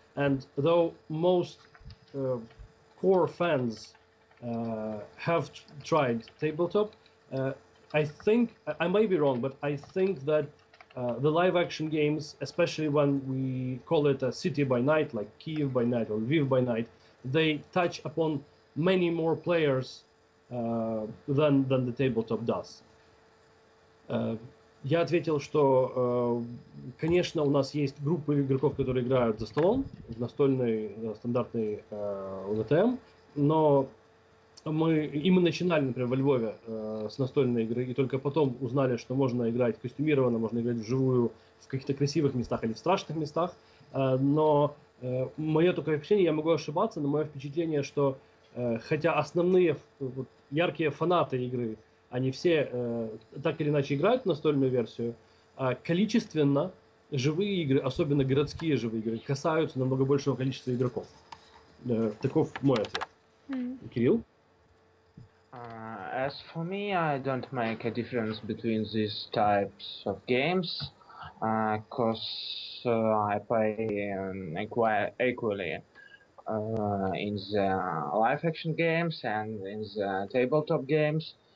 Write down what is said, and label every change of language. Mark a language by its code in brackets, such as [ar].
[en] And though most core fans have tried tabletop, I think, I may be wrong, but I think that the live action games, especially when we call it a city by night, like Kiev by night or Lviv by night, they touch upon many more players than the tabletop does. [ru] Я ответил, что, конечно, у нас есть группы игроков, которые играют за столом, в настольный стандартный ВТМ, но мы начинали, например, во Львове с настольной игры, и только потом узнали, что можно играть костюмированно, можно играть вживую в каких-то красивых местах или в страшных местах. Но мое только впечатление, я могу ошибаться, но мое впечатление, что хотя основные яркие фанаты игры, они все так или иначе играют в настольную версию, количественно живые игры, особенно городские живые игры, касаются намного большего количества игроков. Таков мой ответ. Кирилл? [en] As for me, I don't make a difference between these types of games, because I play quite equally. in the live action games and in the tabletop games.